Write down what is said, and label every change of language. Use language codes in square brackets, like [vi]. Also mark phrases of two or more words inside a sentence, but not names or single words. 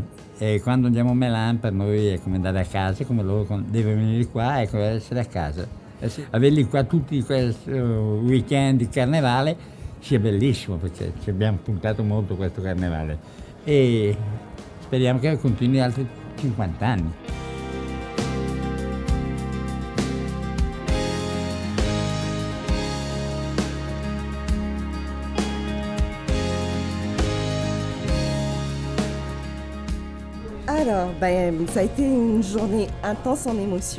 [it] E quando andiamo a Melan per noi è come andare a casa, come loro devono venire qua, è come essere a casa. Averli qua tutti questo weekend di carnevale sia bellissimo, perché ci abbiamo puntato molto questo carnevale e speriamo che continui altri 50 anni. [fr] Alors, ça a été une journée intense en émotions.